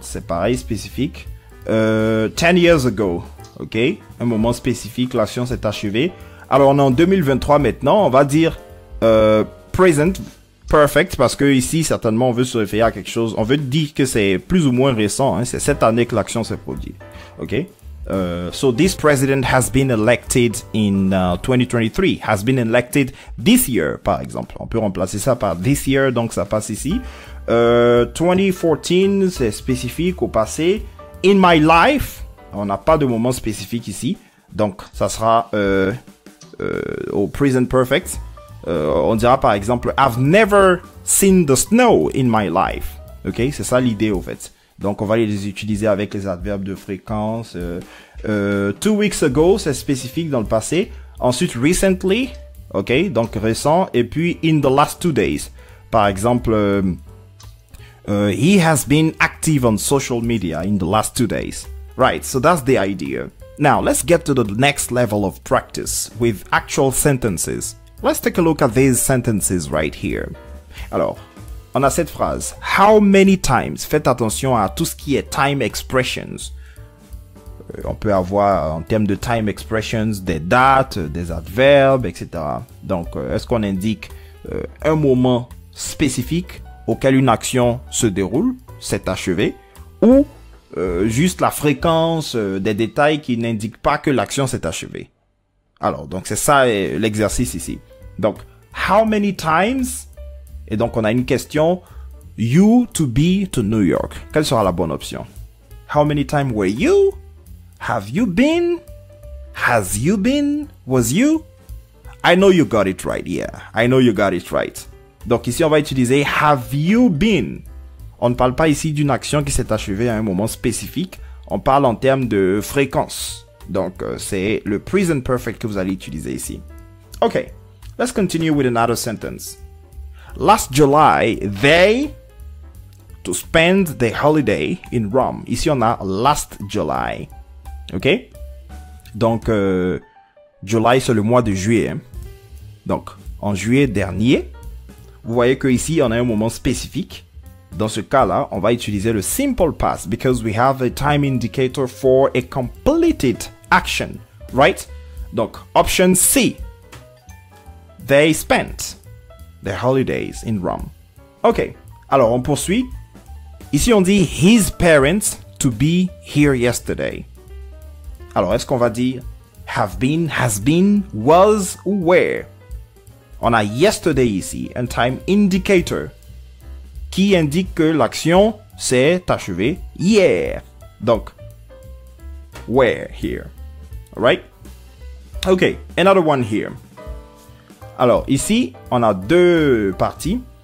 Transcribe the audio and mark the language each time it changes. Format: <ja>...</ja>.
<fr>C'est pareil, spécifique.</fr> <en>10 years ago.</en> <fr>Ok. Un moment spécifique, l'action s'est achevée. Alors, on est en 2023 maintenant. On va dire present perfect parce que ici, certainement, on veut se référer à quelque chose. On veut dire que c'est plus ou moins récent. Hein, c'est cette année que l'action s'est produite. Ok.</fr> <en>So this president has been elected in 2023. Has been elected this year,</en> <fr>par exemple. On peut remplacer ça par</fr> <en>this year,</en> <fr>donc ça passe ici. 2014, c'est spécifique au passé.</fr> <en>In my life,</en> <fr>On n'a pas de moment spécifique ici. Donc, ça sera au present perfect. On dira par exemple,</fr> <en>I've never seen the snow in my life.</en> <fr>Ok, c'est ça l'idée au fait. Donc, on va les utiliser avec les adverbes de fréquence.</fr> <en>2 weeks ago,</en> <fr>c'est spécifique dans le passé. Ensuite, recently, ok, donc récent. Et puis,</fr> <en>in the last 2 days.</en> <fr>Par exemple,</fr> <en>he has been active on social media in the last 2 days. Right, so that's the idea. Now, let's get to the next level of practice with actual sentences. Let's take a look at these sentences right here.</en> <fr>Alors, on a cette phrase.</fr> <en>How many times?</en> <fr>Faites attention à tout ce qui est time expressions. On peut avoir en termes de time expressions des dates, des adverbes, etc. Donc, est-ce qu'on indique un moment spécifique auquel une action se déroule, s'est achevée, ou juste la fréquence des détails qui n'indiquent pas que l'action s'est achevée. Alors, donc c'est ça l'exercice ici. Donc,</fr> <en>how many times?</en> <fr>Et donc, on a une question.</fr> <en>You to be to New York.</en> <fr>Quelle sera la bonne option?</fr> <en>How many times were you? Have you been? Has you been? Was you? I know you got it right. Yeah, I know you got it right.</en> <fr>Donc ici, on va utiliser</fr> <en>have you been.</en> <fr>On ne parle pas ici d'une action qui s'est achevée à un moment spécifique. On parle en termes de fréquence. Donc, c'est le present perfect que vous allez utiliser ici.</fr> <en>Okay, let's continue with another sentence. Last July, they to spend the holiday in Rome.</en> <fr>Ici, on a last July. Ok? Donc, July, c'est le mois de juillet. Hein? Donc, en juillet dernier, vous voyez que ici, on a un moment spécifique. Dans ce cas-là, on va utiliser le simple past</fr> <en>because we have a time indicator for a completed action, right?</en> <fr>Donc, option C.</fr> <en>They spent their holidays in Rome.</en> <fr>Ok, alors on poursuit. Ici, on dit</fr> <en>his parents to be here yesterday.</en> <fr>Alors, est-ce qu'on va dire have been, has been, was ou were? On a yesterday ici, un time indicator qui indique que l'action s'est achevée hier. Donc,</fr> <en>where here.</en> <fr>Alright?</fr> <en>Okay, another one here.</en> <fr>Alors, ici, on a deux parties.</fr>